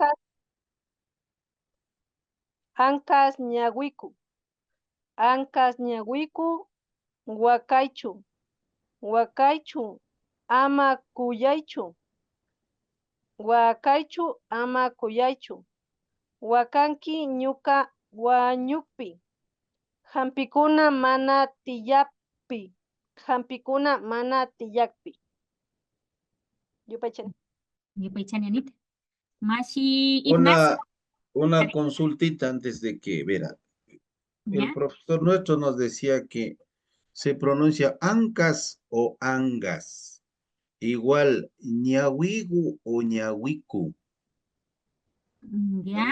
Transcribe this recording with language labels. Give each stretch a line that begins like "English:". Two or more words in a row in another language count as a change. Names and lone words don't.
Quechua: Ancas Ñahuicu, Huacaichu, Ama Kuyaichu, Huacanqui Ñuka Huañupi, Jampicuna Mana Tiyakpi. Yupaychani. Yupaychani, Anita. Mashi Ignacio,
Spanish: Una consultita antes de que, verá, ¿ya? el profesor nuestro nos decía que se pronuncia Ancas o Angas, igual ñawigu o ñawiku. ¿Ya?